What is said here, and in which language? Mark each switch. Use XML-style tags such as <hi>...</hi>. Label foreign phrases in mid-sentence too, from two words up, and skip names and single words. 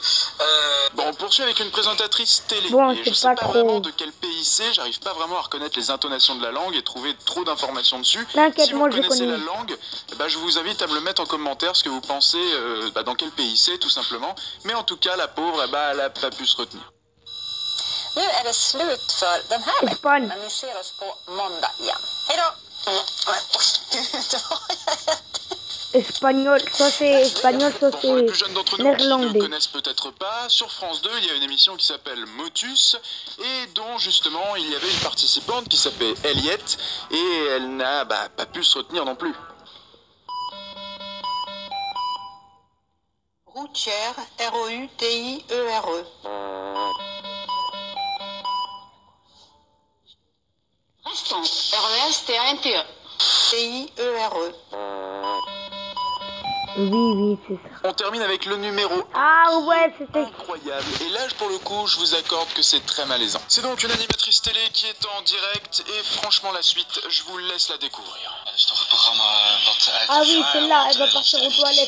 <fr>Bon, on poursuit avec une présentatrice télé. Bon, et je sais pas vraiment de quel pays c'est, j'arrive pas vraiment à reconnaître les intonations de la langue et trouver trop d'informations dessus. T'inquiète, si vous moi je connaissez connais. la langue, je vous invite à me le mettre en commentaire ce que vous pensez, dans quel pays c'est tout simplement. Mais en tout cas, la pauvre, elle a pas pu se retenir.</fr> <sv>Nu är det slut för den här veckan, men vi ser oss på måndag igen. Hej då!</sv> <fr>Espagnol, ça c'est espagnol, ça Pour les plus jeunes c'est d'entre nous qui ne néerlandais. connaissent peut-être pas, sur France 2, il y a une émission qui s'appelle Motus et dont justement il y avait une participante qui s'appelait Elliette et elle n'a pas pu se retenir non plus. Routière, R-O-U-T-I-E-R-E. Restante, R-E-S-T-A-N-T-E. T-I-E-R-E. Oui, c'est ça. On termine avec le numéro 1. Ah ouais, c'était... Incroyable. Et là, pour le coup, je vous accorde que c'est très malaisant. C'est donc une animatrice télé qui est en direct et franchement, la suite, je vous laisse la découvrir. Ah oui, celle-là, elle va partir aux toilettes.</fr>